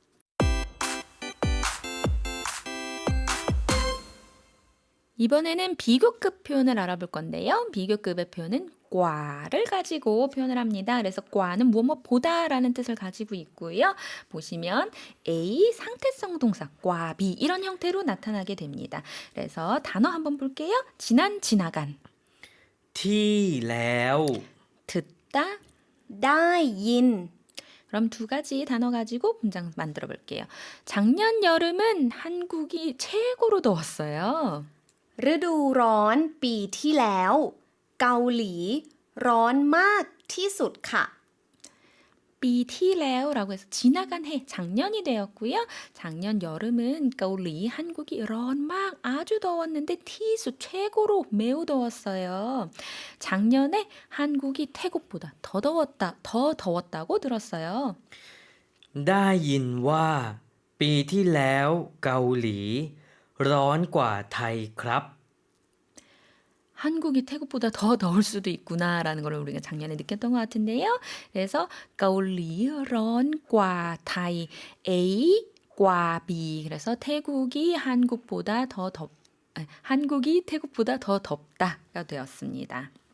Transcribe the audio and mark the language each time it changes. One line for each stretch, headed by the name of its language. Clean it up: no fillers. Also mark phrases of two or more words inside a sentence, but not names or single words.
Korean: 이번에는 비교급 표현을 알아볼 건데요. 비교급의 표현은 꽈를 가지고 표현을 합니다. 그래서 꽈는 무엇보다라는 뜻을 가지고 있고요. 보시면 A 상태성 동사 꽈비 이런 형태로 나타나게 됩니다. 그래서 단어 한번 볼게요. 지난, 지나간,
Thai: ที่แล้ว ไ
Korean: 듣다.
Thai: ด้ยิน
Korean: 그럼 두 가지 단어 가지고 문장 만들어 볼게요. 작년 여름은 한국이 최고로 더웠어요.
Thai: ฤดูร้อนปีที่แล้ว เกาหลีร้อนมากที่สุดค่ะ
Korean: 비티레오라고 해서 지나간 해, 작년이 되었고요. 작년 여름은 가을리 한국이 막 아주 더웠는데 티수 최고로 매우 더웠어요. 작년에 한국이 태국보다 더 더웠다고 들었어요.
Thai: ได้ยินว่าปีที่แล้วเกาหลี ร้อนกว่าไทยครับ
Korean: 한국이 태국보다 더 더울 수도 있구나라는 걸 우리가 작년에 느꼈던 것 같은데요. 그래서
Thai: เกาหลีร้อนกว่าไทย
Korean: A과 B 그래서 한국이 태국보다 더 덥다가 되었습니다.